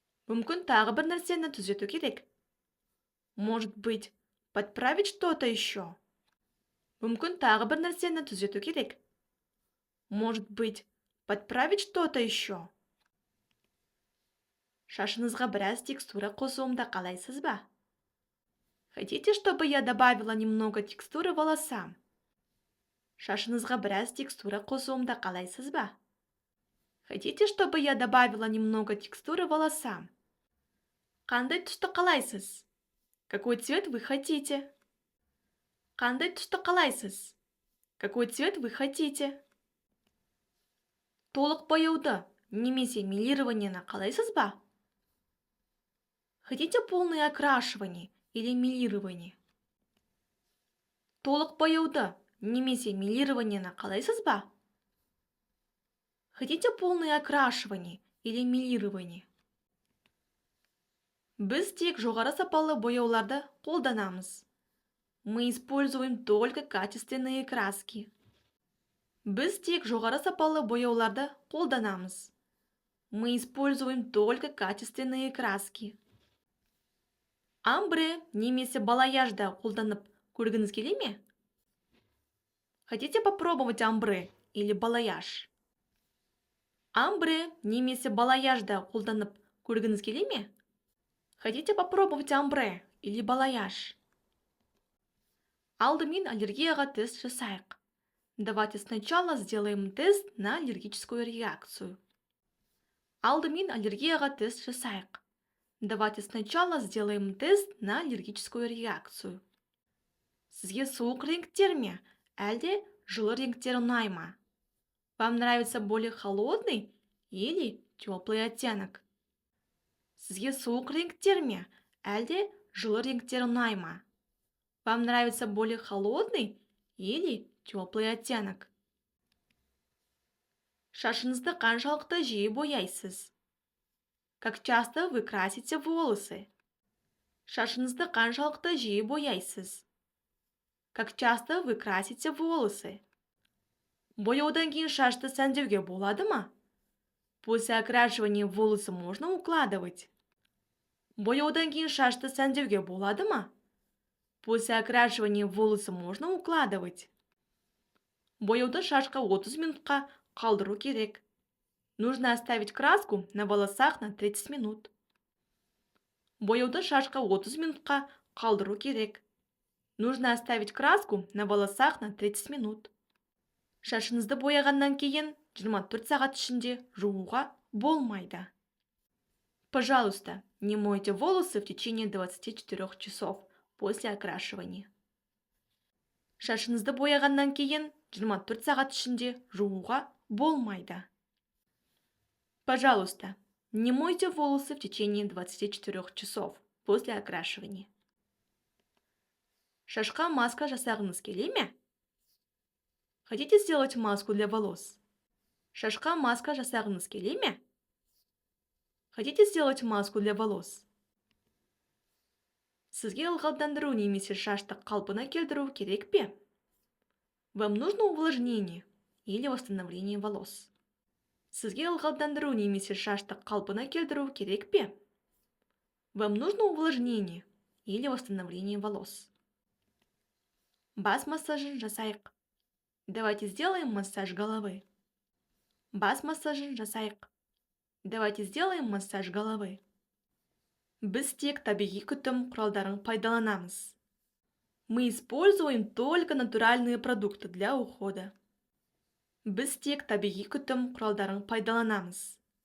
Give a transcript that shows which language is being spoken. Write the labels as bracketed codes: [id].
[kk] Мүмкін тағы бір нәрсені түзету керек. [ru] Может быть, подправить что-то еще? [kk] Мүмкін тағы бір нәрсені түзету керек. [ru] Может быть, подправить что-то еще? [kk] Шашыңызға біраз текстура қосуымды қалайсыз ба? [ru] Хотите, чтобы я добавила немного текстуры волосам? [kk] Шашыңызға біраз текстура қосуымды қалайсыз ба? [ru] Хотите, чтобы я добавила немного текстуры волосам? [kk] Қандай түсті қалайсыз? [ru] Какой цвет вы хотите? [kk] Қандай түсті қалайсыз? [ru] Какой цвет вы хотите? [kk] Толық бояуды немесе мелированиені қалайсыз ба? [ru] Хотите полное окрашивание или мелирование? [kk] Толық бояуды немесе мелированиені қалайсыз ба? [ru] Хотите полное окрашивание или мелирование? [kk] Біз тек жоғары сапалы бояуларды қолданамыз. [ru] Мы используем только качественные краски. [kk] Біз тек жоғары сапалы бояуларды қолданамыз. [ru] Мы используем только качественные краски. [kk] Амбре немесе балаяжды қолданып көргіңіз келе ме? [ru] Хотите попробовать амбре или балаяж? [kk] Амбре немесе балаяжды қолданып көргіңіз келе ме? [ru] Хотите попробовать амбре или балаяж? [kk] Алдымен аллергияға тест жасайық. [ru] Давайте сначала сделаем тест на аллергическую реакцию. [kk] Алдымен аллергияға тест жасайық. [ru] Давайте сначала сделаем тест на аллергическую реакцию. [kk] Сізге суық реңктер ме, әлде жылы реңктер ұнай ма? [ru] Вам нравится более холодный или теплый оттенок? [kk] Сізге суық реңктер ме, әлде жылы реңктер ұнай ма? [ru] Вам нравится более холодный или теплый оттенок? [kk] Шашыңызды қаншалықты жиі бояйсыз? [ru] Как часто вы красите волосы? [kk] Шашыңызды қаншалықты жиі бояйсыз? [ru] Как часто вы красите волосы? [kk] Бояудан кейін шашты сәндеуге болады ма? [ru] После окрашивания волосы можно укладывать? [kk] Бояудан кейін шашты сәндеуге болады ма? [ru] После окрашивания волосы можно укладывать? [kk] Бояуды шашқа 30 минутқа қалдыру керек. [ru] Нужно оставить краску на волосах на 30 минут. [kk] Бояуды шашқа 30 минутқа қалдыру керек. [ru] Нужно оставить краску на волосах на 30 минут. [kk] Шашыңызды бояғаннан кейін 24 сағат ішінде жууға болмайды. [ru] Пожалуйста, не мойте волосы в течение 24 часов после окрашивания. [kk] Шашыңызды бояғаннан кейін 24 сағат ішінде жууға болмайды. [ru] Пожалуйста, не мойте волосы в течение 24 часов после окрашивания. [kk] Шашқа маска жасағыңыз келе ме? [ru] Хотите сделать маску для волос? [kk] Шашқа маска жасағыңыз келе ме? [ru] Хотите сделать маску для волос? [kk] Сізге ылғалдандыру немесе шашты қалпына келтіру керек пе? [ru] Вам нужно увлажнение или восстановление волос? [kk] Сізге ылғалдандыру немесе шашты қалпына келтіру керек пе? [ru] Вам нужно увлажнение или восстановление волос? [kk] Бас массажын жасайық. [ru] Давайте сделаем массаж головы. [kk] Бас массажын жасайық. [ru] Давайте сделаем массаж головы. [kk] Біз тек табиғи күтім құралдарын пайдаланамыз. [ru] Мы используем только натуральные продукты для ухода. [kk] Біз тек табиғи күтім құралдарын пайдаланамыз.